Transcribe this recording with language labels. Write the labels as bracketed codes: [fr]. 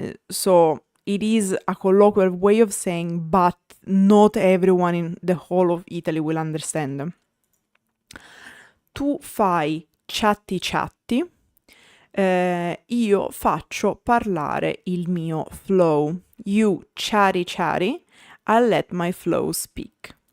[en] So it is a colloquial way of saying, but not everyone in the whole of Italy will understand. [it] Tu fai chatti chatti. Io faccio parlare il mio flow. [en] You chatty chatty, I let my flow speak.